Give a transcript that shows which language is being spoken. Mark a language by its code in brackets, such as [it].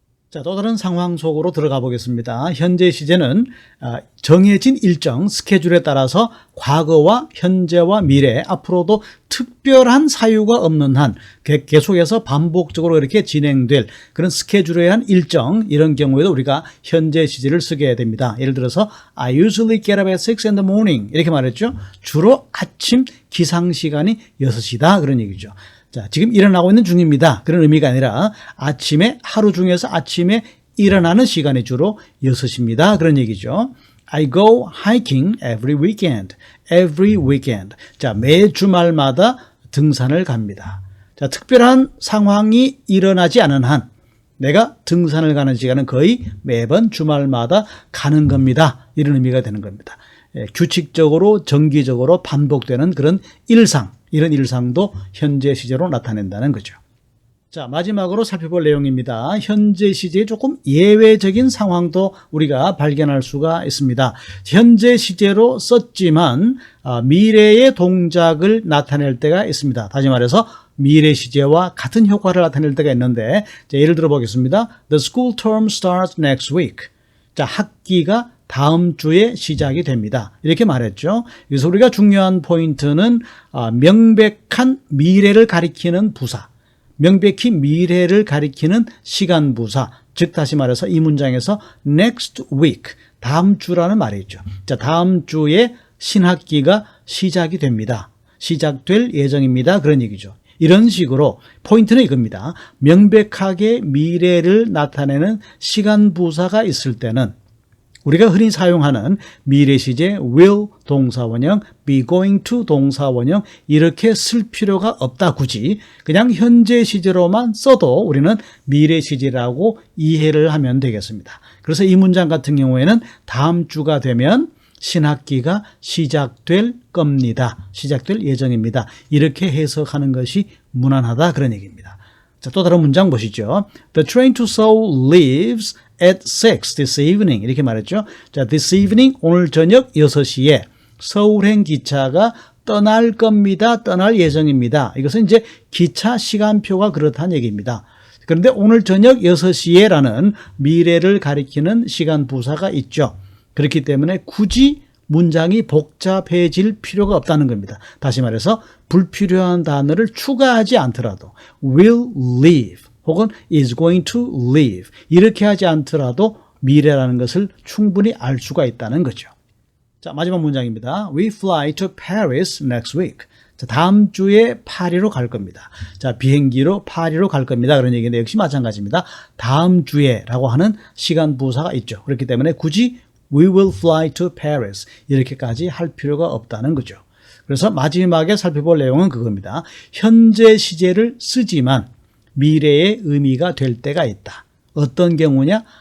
[ko] 자, 또 다른 상황 속으로 들어가 보겠습니다. 현재 시제는 정해진 일정 스케줄에 따라서 과거와 현재와 미래 앞으로도 특별한 사유가 없는 한 계속해서 반복적으로 이렇게 진행될 그런 스케줄에 의한 일정 이런 경우에도 우리가 현재 시제를 쓰게 됩니다. 예를 들어서 [en] I usually get up at 6 in the morning [ko] 이렇게 말했죠. 주로 아침 기상시간이 6시다 그런 얘기죠. 자, 지금 일어나고 있는 중입니다. 그런 의미가 아니라 아침에 하루 중에서 아침에 일어나는 시간이 주로 6시입니다. 그런 얘기죠. [en] I go hiking every weekend. Every weekend. [ko] 자, 매 주말마다 등산을 갑니다. 자, 특별한 상황이 일어나지 않은 한 내가 등산을 가는 시간은 거의 매번 주말마다 가는 겁니다. 이런 의미가 되는 겁니다. 규칙적으로 정기적으로 반복되는 그런 일상. 이런 일상도 현재 시제로 나타낸다는 거죠. 자, 마지막으로 살펴볼 내용입니다. 현재 시제의 조금 예외적인 상황도 우리가 발견할 수가 있습니다. 현재 시제로 썼지만 미래의 동작을 나타낼 때가 있습니다. 다시 말해서 미래 시제와 같은 효과를 나타낼 때가 있는데 자, 예를 들어 보겠습니다. [en] The school term starts next week. [ko] 자, 학기가 다음 주에 시작이 됩니다. 이렇게 말했죠. 그래서 우리가 중요한 포인트는 명백한 미래를 가리키는 부사, 명백히 미래를 가리키는 시간 부사, 즉 다시 말해서 이 문장에서 next week, 다음 주라는 말이죠. 자, 다음 주에 신학기가 시작이 됩니다. 시작될 예정입니다. 그런 얘기죠. 이런 식으로 포인트는 이겁니다. 명백하게 미래를 나타내는 시간 부사가 있을 때는 우리가 흔히 사용하는 미래 시제 will 동사원형, be going to 동사원형 이렇게 쓸 필요가 없다. 굳이 그냥 현재 시제로만 써도 우리는 미래 시제라고 이해를 하면 되겠습니다. 그래서 이 문장 같은 경우에는 다음 주가 되면 신학기가 시작될 겁니다. 시작될 예정입니다. 이렇게 해석하는 것이 무난하다 그런 얘기입니다. 자, 또 다른 문장 보시죠. [en] The train to Seoul leaves at 6 this evening. [ko] 이렇게 말했죠. 자, this evening 오늘 저녁 6시에 서울행 기차가 떠날 겁니다. 떠날 예정입니다. 이것은 이제 기차 시간표가 그렇다는 얘기입니다. 그런데 오늘 저녁 6시에라는 미래를 가리키는 시간 부사가 있죠. 그렇기 때문에 굳이 문장이 복잡해질 필요가 없다는 겁니다. 다시 말해서 불필요한 단어를 추가하지 않더라도 [en] will leave [ko] 혹은 [en] is going to leave [ko] 이렇게 하지 않더라도 미래라는 것을 충분히 알 수가 있다는 거죠. 자, 마지막 문장입니다. [en] We fly to Paris next week. [ko] 자, 다음 주에 파리로 갈 겁니다. 자, 비행기로 파리로 갈 겁니다. 그런 얘기인데 역시 마찬가지입니다. 다음 주에라고 하는 시간 부사가 있죠. 그렇기 때문에 굳이 [en] We will fly to Paris [ko] 이렇게까지 할 필요가 없다는 거죠. 그래서 마지막에 살펴볼 내용은 그겁니다. 현재 시제를 쓰지만 미래의 의미가 될 때가 있다. 어떤 경우냐?